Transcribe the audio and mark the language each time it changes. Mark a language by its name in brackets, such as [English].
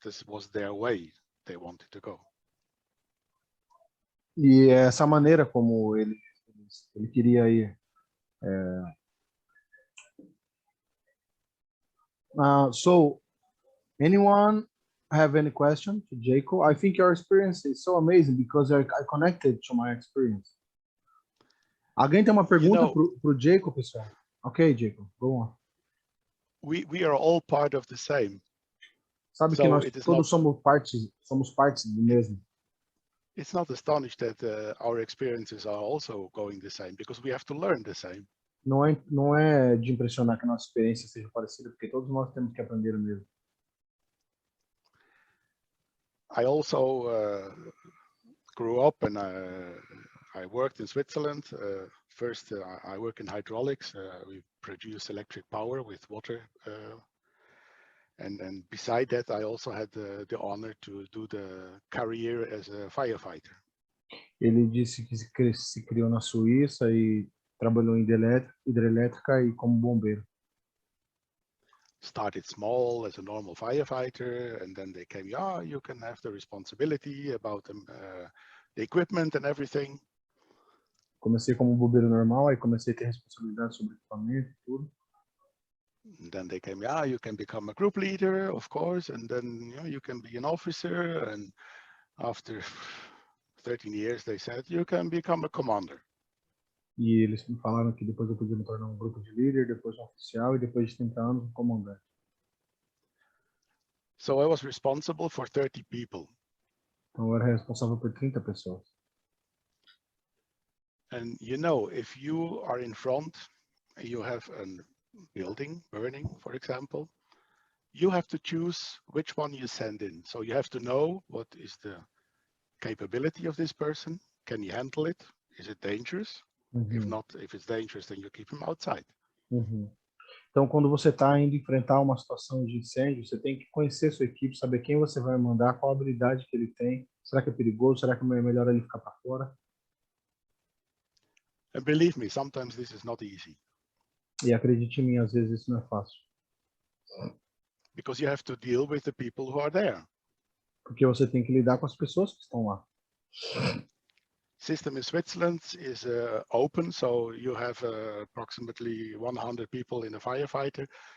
[English] This was their way they wanted to go. [Portuguese] E é essa maneira como ele queria ir. [English] So, anyone have any question to Jacob? I think your experience is so amazing because I connected to my experience. [Portuguese] Alguém tem uma pergunta pro Jacob, pessoal? [English] Ok, Jacob, go on. We are all part of the same. [Portuguese] Sabe que nós todos somos partes do mesmo. [English] It's not astonished that our experiences are also going the same, because we have to learn the same. [Portuguese] Não é de impressionar que a nossa experiência seja parecida, porque todos nós temos que aprender o mesmo. [English] I also grew up and I worked in Switzerland. First, I work in hydraulics. We produce electric power with water. And beside that, I also had the honor to do the career as a firefighter. [Portuguese] Ele disse que se criou na Suíça e trabalhou em hidrelétrica e como bombeiro. [English] Started small as a normal firefighter, and then they came, yeah, you can have the responsibility about the equipment and everything. [Portuguese] Comecei como bombeiro normal, aí comecei a ter responsabilidade sobre equipamento e tudo. [English] And then they came, yeah, you can become a group leader, of course, and then you can be an officer. And after 13 years, they said, you can become a commander. [Portuguese] E eles me falaram que depois eu podia me tornar um grupo de líder, depois um oficial e depois de 30 anos um comandante. [English] So I was responsible for 30 people. [Portuguese] Então eu era responsável por 30 pessoas. [English] And if you are in front, you have a building burning, for example, you have to choose which one you send in. So you have to know what is the capability of this person. Can he handle it? Is it dangerous? If not, if it's dangerous, then you keep him outside. [Portuguese] Então, quando você está indo enfrentar uma situação de incêndio, você tem que conhecer sua equipe, saber quem você vai mandar, qual a habilidade que ele tem. Será que é perigoso? Será que é melhor ele ficar para fora? [English] And believe me, sometimes this is not easy. [Portuguese] E acredite em mim, às vezes isso não é fácil. [English] Because you have to deal with the people who are there. [Portuguese] Porque você tem que lidar com as pessoas que estão lá. [English] System in Switzerland is open, so you have approximately 100 people in a firefighter.